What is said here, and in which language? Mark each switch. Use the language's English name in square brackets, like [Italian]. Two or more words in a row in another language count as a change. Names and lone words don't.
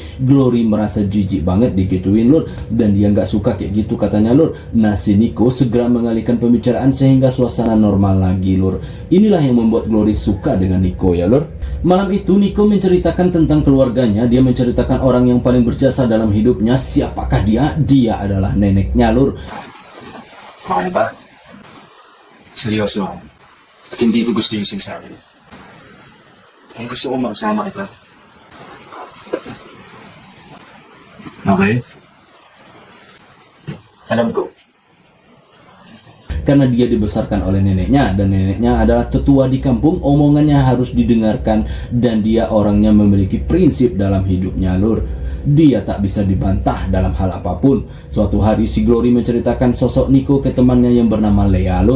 [Indonesian] Glory merasa jijik banget digituin lur, dan dia nggak suka kayak gitu katanya lur. Nah si Nico segera mengalihkan pembicaraan sehingga suasana normal lagi lur. Inilah yang membuat Glory suka dengan Nico ya lur. Malam itu Nico menceritakan tentang keluarganya. Dia menceritakan orang yang paling berjasa dalam hidupnya. Siapakah dia? Dia adalah neneknya lur. [Filipino] Okay ba? Seryoso. At hindi ko gusto yung sinasabi. Ang gusto ko makasama kita. Okay? Alam ko. [Indonesian] Karena dia dibesarkan oleh neneknya, dan neneknya adalah tetua di kampung, omongannya harus didengarkan, dan dia orangnya memiliki prinsip dalam hidupnya lur. Dia tak bisa dibantah dalam hal apapun. Suatu hari si Glory menceritakan sosok Nico ke temannya yang bernama Lea lur.